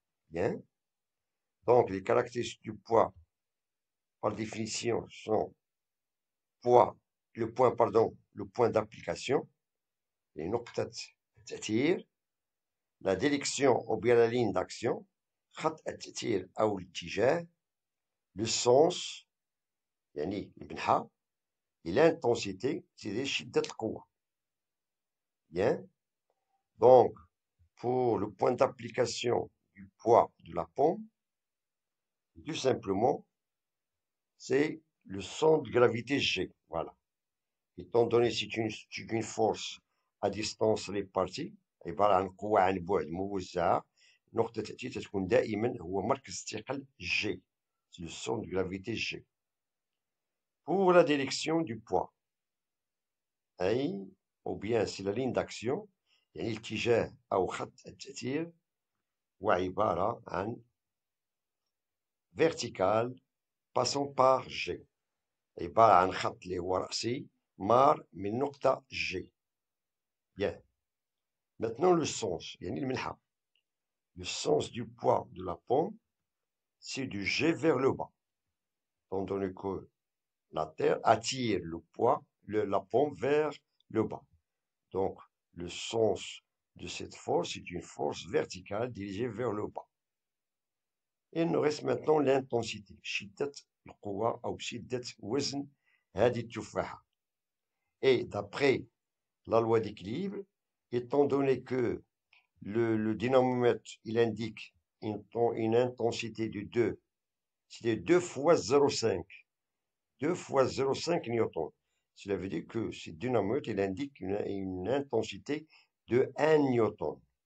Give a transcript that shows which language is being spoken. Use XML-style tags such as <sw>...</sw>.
<fr>Bien. Donc, les caractéristiques du poids, par définition, sont le point d'application, et</fr> <ar>نقطة التأثير,</ar> <fr>la direction ou bien la ligne d'action,</fr> <ar>خط التأثير أو الاتجاه,</ar> <fr>le sens,</fr> <ar>يعني المنحى,</ar> <fr>et l'intensité, c'est</fr> <ar>شدة القوة.</ar> <fr>Bien. Donc, pour le point d'application du poids de la pomme, tout simplement, c'est le centre de gravité G. Voilà. Étant donné que c'est une force à distance répartie,</fr> <ar>عبارة عن قوة عن بعد موزعة، نقطة التأثير تكون دائما هو مركز الثقل G.</ar> <fr>C'est le centre de gravité G. Pour la direction du poids, أي ou bien c'est la ligne d'action،</fr> <ar>يعني الاتجاه أو خط التأثير هو عبارة عن</ar> <fr>vertical passant par G.</fr> <ar>عبارة عن خط اللي هو رأسي مار من نقطة G.</ar> <fr>Bien. Maintenant le sens,</fr> <ar>يعني المنحى.</ar> <fr>Le sens du poids de la pomme, c'est du G vers le bas. Étant donné que la Terre attire le poids, la pomme vers le bas. Donc, le sens de cette force est une force verticale dirigée vers le bas. Et il nous reste maintenant l'intensité.</fr> <ar>شدة القوة أو شدة وزن هذه التفاحة.</ar> <fr>Et d'après la loi d'équilibre, étant donné que le dynamomètre, il indique une intensité de 2, c'est 2 fois 0,5. 2 fois 0,5 newton. Cela veut dire que ce dynamomètre, il indique une intensité de 1 newton.</fr>